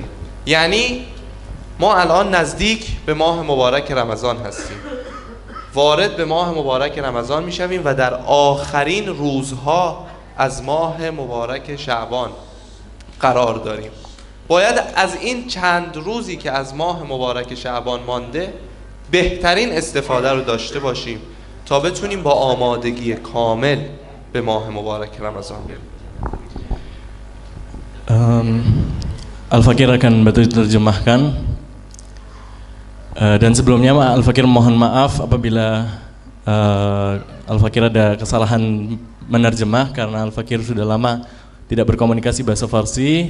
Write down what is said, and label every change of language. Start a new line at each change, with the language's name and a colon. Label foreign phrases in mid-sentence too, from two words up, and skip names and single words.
Persian: یعنی ما الان نزدیک به ماه مبارک رمضان هستیم، وارد به ماه مبارک رمضان میشویم و در آخرین روزها از ماه مبارک شعبان قرار داریم. باید از این چند روزی که از ماه مبارک شعبان مانده بهترین استفاده رو داشته باشیم تا بتونیم با آمادگی کامل به ماه مبارک رمضان بریم.
Indonesian: Al-Fakir akan bantu diterjemahkan. Dan sebelumnya Al-Fakir mohon maaf apabila Al-Fakir ada kesalahan menerjemah karena Al-Fakir sudah lama tidak berkomunikasi bahasa Farsi.